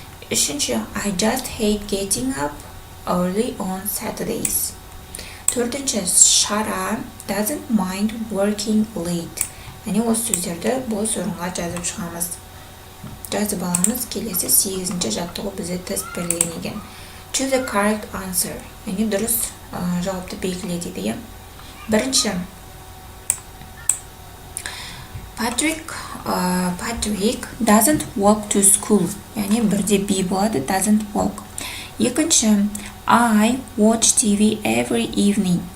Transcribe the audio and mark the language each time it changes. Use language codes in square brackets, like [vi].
[kk] Үшінші, [en] I just hate getting up early on Saturdays. [kk] Төртінші, [en] Shara doesn't mind working late. [kk] Яғни осы сөздерді бос орынға жазып шығамыз. Жазып аламыз. Келесі 8-ші жаттығу бізде тест берілген екен. [en] Choose the correct answer. [kk] Яғни дұрыс жауапты белгіле дейді. Бірінші, [en] Patrick doesn't walk to school. [kk] Яғни бірде B болады, [en] doesn't walk. [kk] Екінші, [en] I watch TV every evening.